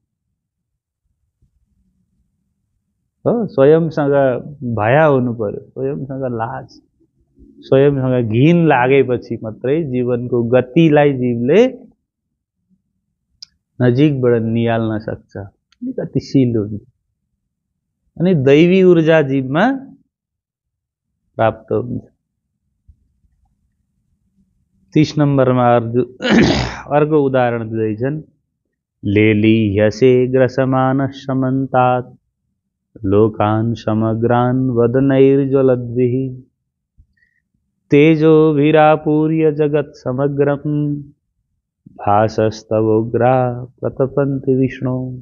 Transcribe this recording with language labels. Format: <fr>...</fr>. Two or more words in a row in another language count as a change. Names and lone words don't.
<ne>हो, स्वयंसँग भया हुनु पर्यो, स्वयंसँग लाज, स्वयंसँग घिन लागेपछि मात्रै जीवनको गतिलाई जीवले नजिकबाट निहाल्न सक्छ, गतिशील हुन्छ। अनि दैवी ऊर्जा जीवमा प्राप्त हुन्छ। 30 नम्बरमा अर्को उदाहरण दिँदैछन्।</ne> <sa>लेलीह्यसे ग्रसमान समन्तात् लोकान् समग्रान् वदनैर्ज्वलद्भिः तेजोभिरापूर्य जगत् समग्रम् भासस्तवोग्रा प्रतपन्ति विष्णु।</sa>